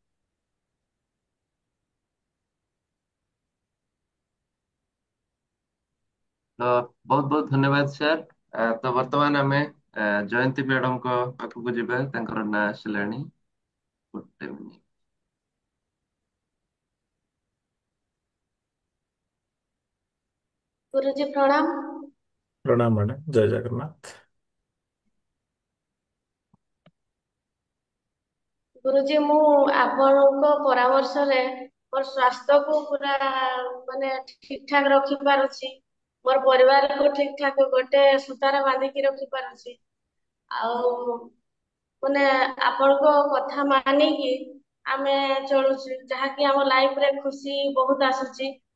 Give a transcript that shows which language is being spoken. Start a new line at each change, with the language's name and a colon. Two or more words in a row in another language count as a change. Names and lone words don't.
Odia: ତ ବହୁତ ବହୁତ ଧନ୍ୟବାଦ ସାର୍। ତ ବର୍ତ୍ତମାନ ଆମେ ଜୟନ୍ତୀ ମ୍ୟାଡମଙ୍କ ପାଖକୁ ଯିବା, ତାଙ୍କର ନାଁ ଆସିଲାଣି। ଗୋଟେ ମିନିଟ୍।
Hindi: गुरुजी प्रणाम। प्रणाम मैडम। जय जगन्नाथ।
Odia: गुरुजी ମୁଁ ଆପଣଙ୍କ ପରାମର୍ଶରେ ମୋର ସ୍ୱାସ୍ଥ୍ୟକୁ ପୁରା ମାନେ ଠିକ ଠାକ ରଖି ପାରୁଛି। ମୋର ପରିବାରକୁ ଠିକ ଠାକ ଗୋଟେ ସୂତାରେ ବାନ୍ଧିକି ରଖି ପାରୁଛି। ଆଉ ମାନେ ଆପଣଙ୍କ କଥା ମାନିକି ଆମେ ଚଳୁଛୁ, ଯାହାକି ଆମ ଲାଇଫରେ ଖୁସି ବହୁତ ଆସୁଛି।